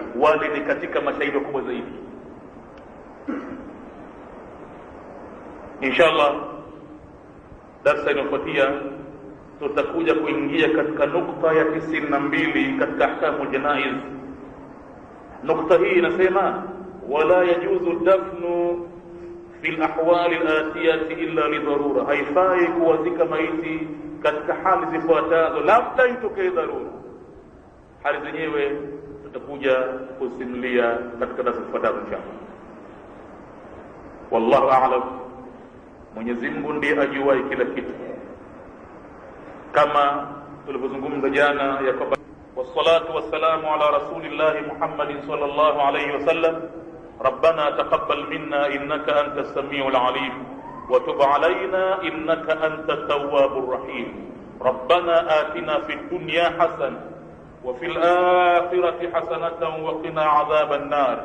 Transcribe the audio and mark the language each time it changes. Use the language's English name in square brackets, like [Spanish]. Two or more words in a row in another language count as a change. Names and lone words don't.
[Swahili] Wale ni katika mashahidi wakubwa zaidi. Inshallah darasa inayofuatia tutakuja kuingia katika nukta ya 92 katika [Arabic] أحكام الجنائز. [Swahili] Nukta hii inasema [Arabic] ولا يجوز الدفن في الأحوال الآتية إلا لضرورة, [Swahili] haifai kuwazika maiti katika hali zifuatazo, labda itokee dharura. Hali zenyewe tutakuja kusimulia katika darasa lifuatazo inshallah. [Arabic] والله أعلم. [Swahili] Mwenyezi Mungu ndiye ajuaye kila kitu, kama tulivyozungumza jana ya kwamba [Arabic] والصلاة والسلام على رسول الله محمد صلى الله عليه وسلم. ربنا تقبل منا إنك أنت السميع العليم وتب علينا إنك أنت التواب الرحيم. ربنا آتنا في الدنيا حسنة وفي الآخرة حسنة وقنا عذاب النار.